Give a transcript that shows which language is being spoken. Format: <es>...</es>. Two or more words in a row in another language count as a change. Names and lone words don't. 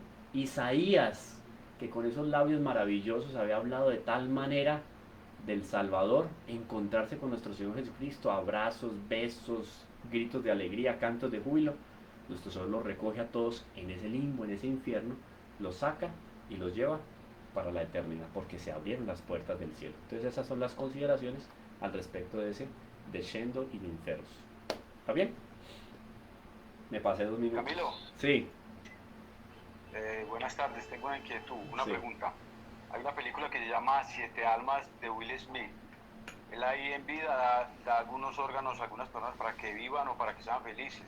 <es>Isaías, que con esos labios maravillosos había hablado de tal manera del Salvador, encontrarse con nuestro Señor Jesucristo, abrazos, besos, gritos de alegría, cantos de júbilo. Nuestro Señor los recoge a todos en ese limbo, en ese infierno, los saca y los lleva para la eternidad, porque se abrieron las puertas del cielo. Entonces esas son las consideraciones al respecto de ese</es> <la>descendo in inferos.</la> <es>¿Está bien? Me pasé 2 minutos. Camilo. Sí. Buenas tardes, tengo una inquietud, una Sí. pregunta. Hay una película que se llama Siete Almas de Will Smith. Él ahí en vida da algunos órganos a algunas personas para que vivan o para que sean felices.</es>